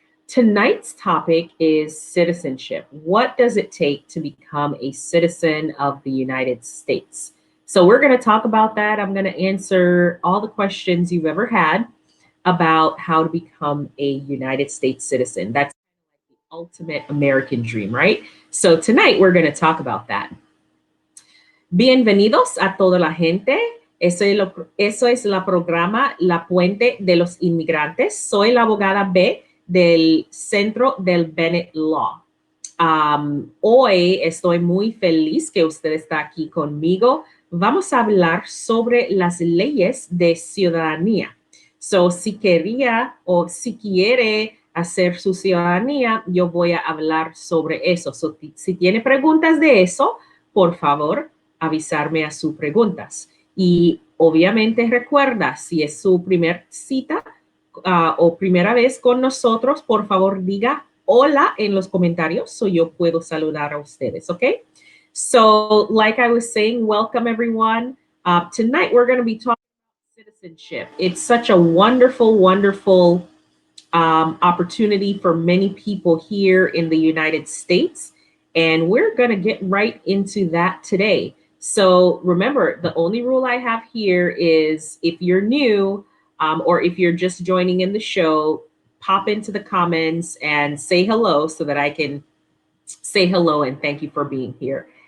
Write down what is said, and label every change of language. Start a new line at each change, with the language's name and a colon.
English: Tonight's topic is citizenship. What does it take to become a citizen of the United States? So, we're going to talk about that. I'm going to answer all the questions you've ever had about how to become a United States citizen. That's ultimate American dream, right? So tonight we're going to talk about that.
Spanish: Bienvenidos a toda la gente. Eso es la programa La Puente de los Inmigrantes. Soy la abogada B del Centro del Bennett Law. Hoy estoy muy feliz que usted está aquí conmigo. Vamos a hablar sobre las leyes de ciudadanía. So, si quería o si quiere hacer su ciudadanía, yo voy a hablar sobre eso. So, si tiene preguntas de eso, por favor, avisarme a sus preguntas. Y obviamente recuerda, si es su primera cita o primera vez con nosotros, por favor diga hola en los comentarios so yo puedo saludar a ustedes, okay?
English: So, like I was saying, welcome everyone. Tonight we're going to be talking citizenship. It's such a wonderful, wonderful opportunity for many people here in the United States. And we're going to get right into that today. So remember, the only rule I have here is if you're new or if you're just joining in the show, pop into the comments and say hello so that I can say hello and thank you for being here.